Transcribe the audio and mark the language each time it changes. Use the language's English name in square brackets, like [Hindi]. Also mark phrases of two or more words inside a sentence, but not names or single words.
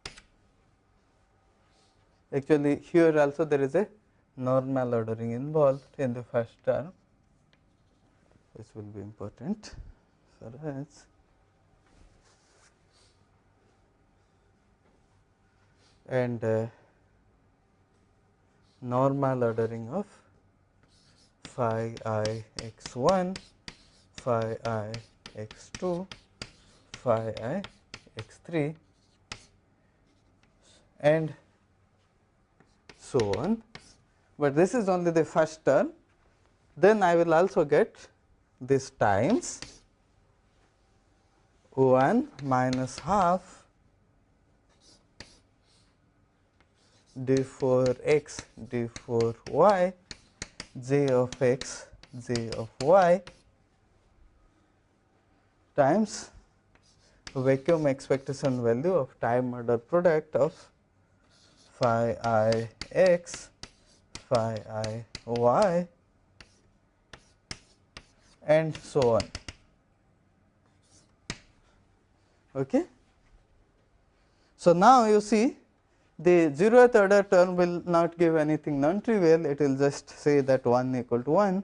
[English] Actually, here also there is a normal ordering involved in the first term, which will be important for us. And normal ordering of phi I x1 phi I x2 phi I x3, and so on, but this is only the first term. Then I will also get this times 1 minus half d4 x d4 y j of x j of y times vacuum expectation value of time order product of phi I x phi I y, and so on. Okay. So, now you see the 0th order term will not give anything non-trivial, it will just say that 1 equal to 1.